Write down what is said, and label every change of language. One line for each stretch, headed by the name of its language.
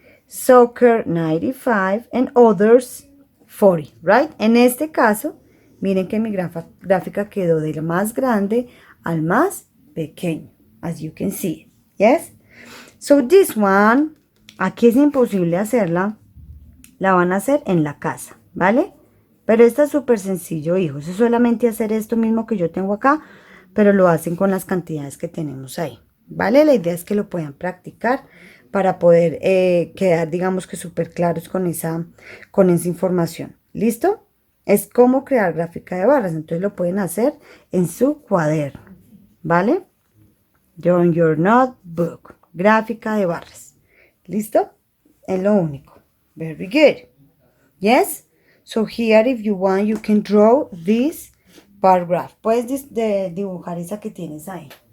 English: Soccer 95 and others 40, right?
Spanish: En este caso, miren que mi gráfica quedó del más grande al más pequeño,
English: as you can see, yes? So this one,
Spanish: aquí es imposible hacerla, la van a hacer en la casa, ¿vale? Pero esta es súper sencillo, hijos, es solamente hacer esto mismo que yo tengo acá, pero lo hacen con las cantidades que tenemos ahí, ¿vale? La idea es que lo puedan practicar para poder quedar, digamos que súper claros con esa información. ¿Listo? Es como crear gráfica de barras, entonces lo pueden hacer en su cuaderno, ¿vale?
English: On your notebook,
Spanish: gráfica de barras. ¿Listo? Es lo único.
English: Very good. Yes? So here, if you want, you can draw this bar graph.
Spanish: Puedes dibujar esa que tienes ahí.